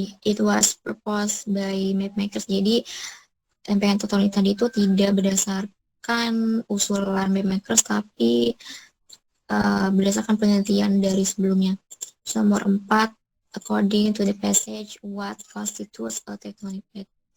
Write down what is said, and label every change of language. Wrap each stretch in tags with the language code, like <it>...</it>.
<en>It was proposed by mapmakers.</en> <id>Jadi lempengan tektonik tadi itu tidak berdasarkan usulan mapmakers, tapi berdasarkan penelitian dari sebelumnya.</id> <en>Nomor 4, according to the passage, what constitutes a tectonic plate?</en>